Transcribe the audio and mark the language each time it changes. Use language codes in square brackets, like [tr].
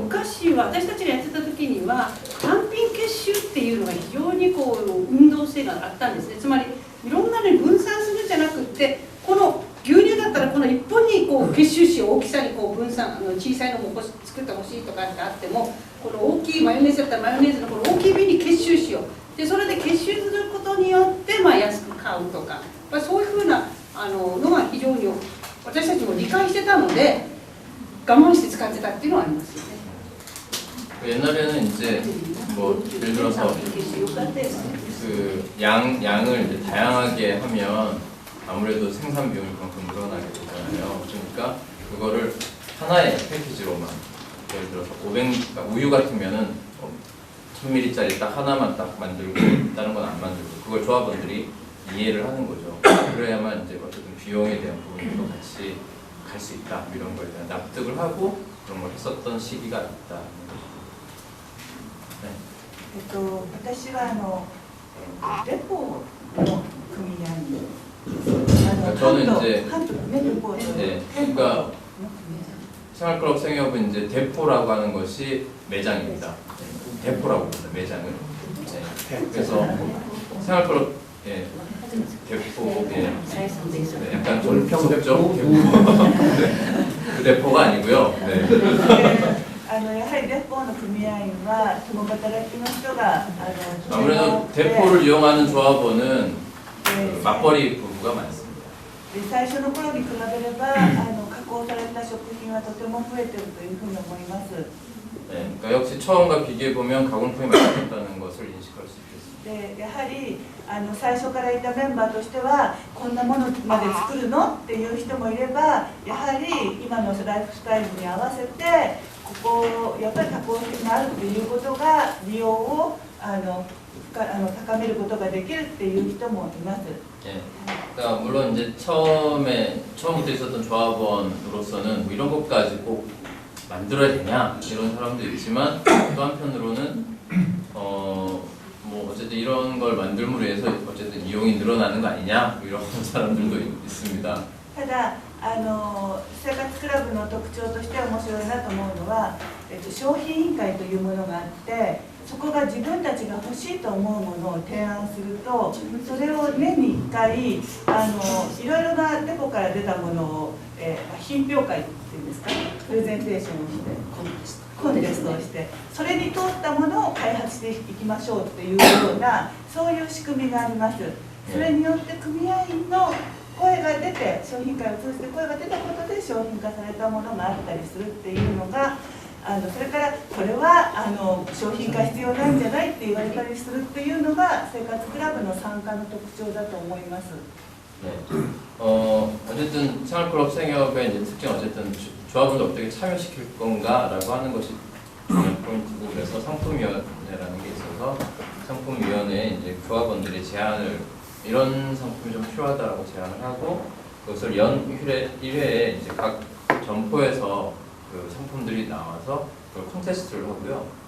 [ja] 昔私たちがやってた時には単品結集っていうのが非常にこう運動性があったんですね。つまりいろんなのに分散するんじゃなくってこの牛乳だったらこの1本にこう結集しよう、大きさにこう分散小さいのも作ってほしいとかってあってもこの大きいマヨネーズだったらマヨネーズのこの大きい瓶に結集しようでそれで結集することによって安く買うとかそういうふうなのが非常に私たちも理解してたので我慢して使ってたっていうのはありますよね。 [ko] 옛날에는 이제 뭐 예를 들어서 그 양을 이제 다양하게 하면 아무래도 생산 비용이 그만큼 늘어나게 되잖아요. 그러니까 그거를 하나의 패키지로만 예를 들어서 500, 그러니까 우유 같으면은 1000ml짜리 딱 하나만 딱 만들고 다른 건 안 만들고 그걸 조합원들이 이해를 하는 거죠. 그래야만 이제 어쨌든 비용에 대한 부분도 같이 갈 수 있다 이런 거에 대한 납득을 하고 그런 걸 했었던 시기가 있다. 네. [ja] 私はレポの組合に [ko] 저는 이제 네, 그러니까 생활클럽 생협은 이제 대포라고 하는 것이 매장입니다. 대포라고 합니다. 매장을. 네. 그래서 생활클럽 예, 대포 예, 네, 약간 좀 평소죠. 그 대포가 아니고요. 네. [ja] やはりレポの組合員は共働きの人が [ko] 아무래도 대포를 이용하는 조합원은 그 맞벌이 부부가 많습니다. [ja] 最初の頃に比べれば加工された食品はとても増えているというふうに思います。 [ko] 네, 그러니까 역시 처음과 비교해 보면 가공품이 많았다는 것을 인식할 수 있겠습니다. [ja] でやはり最初からいたメンバーとしてはこんなものまで作るのっていう人もいればやはり今のライフスタイルに合わせてここやっぱり加工品があるっていうことが利用を高めることができるっていう人もいます。 [ko] 예, 그러니까 물론 이제 처음부터 있었던 조합원으로서는 뭐 이런 것까지 꼭 만들어야 되냐 이런 사람도 있지만 또 한편으로는 뭐 어쨌든 이런 걸 만들므로 해서 어쨌든 이용이 늘어나는 거 아니냐 뭐 이런 사람들도 있습니다. [ja] ただ生活クラブの特徴として面白いなと思うのは、商品委員会というものがあってそこが自分たちが欲しいと思うものを提案するとそれを年に1回いろいろなデポから出たものを、品評会っていうんですかプレゼンテーションをしてコンテストをしてそれに通ったものを開発していきましょうっていうようなそういう仕組みがあります。それによって組合員の声が出て商品会を通じて声が出たことで商品化されたものがあったりするっていうのがそれからこれは商品化必要なんじゃないって言われたりするっていうのが生活クラブの参加の特徴だと思います。 [ko] 네. 어쨌든 생활클럽 생협의 이제 특징 어쨌든 조합원들 어떻게 참여시킬 건가라고 하는 것이 중요한 포인트고 그래서 상품위원회라는 게 있어서 상품위원회에 이제 조합원들이 제안을 이런 상품이 좀 필요하다라고 제안을 하고 그것을 연 1회에 이제 각 점포에서 그 상품들이 나와서 그걸 콘테스트를 하고요.